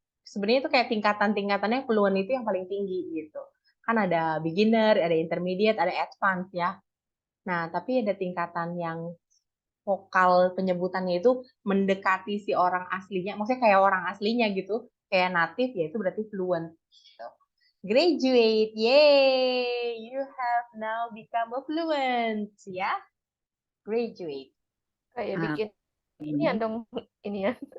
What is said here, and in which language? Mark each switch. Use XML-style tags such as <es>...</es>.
<id>Sebenarnya itu kayak tingkatan-tingkatannya fluent itu yang paling tinggi gitu. Kan ada beginner, ada intermediate, ada advance ya. Nah, tapi ada tingkatan yang vokal penyebutannya itu mendekati si orang aslinya, maksudnya kayak orang aslinya gitu, kayak native ya itu berarti fluent. Gitu. Graduate, yay!</id> <en>You have now become a fluent, ya? Graduate.</en> <id>Kayak bikin ini dong ini ya.</id>